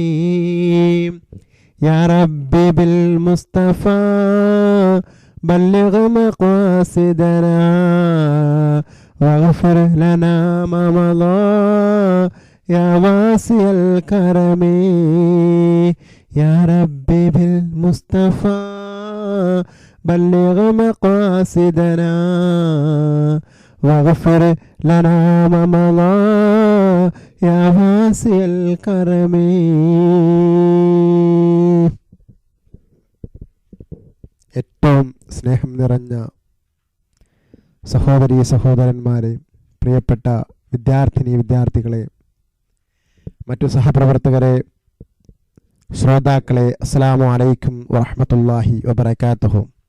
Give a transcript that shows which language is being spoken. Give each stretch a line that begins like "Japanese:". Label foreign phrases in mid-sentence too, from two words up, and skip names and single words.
Arabic: يا ربي بالمصطفى بلغ مقاصدنا واغفر لنا ما مضى يا واسع الكرم يا ربي بالمصطفى بلغ مقاصدنا واغفر لنا ما مضى يا واسع الكرم.
Malayalam: ഏറ്റവും സ്നേഹം നിറഞ്ഞ സഹോദരീ സഹോദരന്മാരെ, പ്രിയപ്പെട്ട വിദ്യാർത്ഥികളെ, മറ്റു സഹപ്രവർത്തകരെ, ശ്രോതാക്കളെ,
Arabic: السلام عليكم ورحمة الله وبركاته.